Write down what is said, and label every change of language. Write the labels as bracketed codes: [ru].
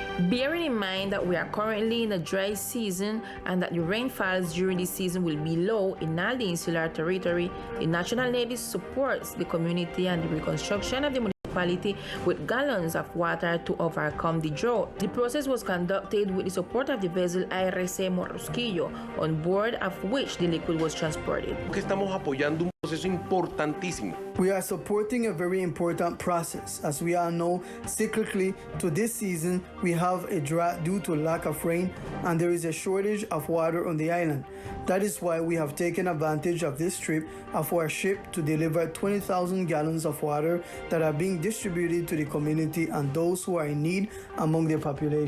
[en] Bearing in mind that we are currently in a dry season and that the rainfalls during this season will be low in all the insular territory, the National Navy supports the community and the reconstruction of the municipality with gallons of water to overcome the drought. The process was conducted with the support of the vessel ARC Morrosquillo, on board of which the liquid was transported. [es] Estamos apoyando un proceso importantísimo. [en] We are supporting a very important process. As we all know, cyclically to this season, we have a drought due to lack of rain, and there is a shortage of water on the island. That is why we have taken advantage of this trip of our ship to deliver 20,000 gallons of water that are being distributed to the community and those who are in need among their population.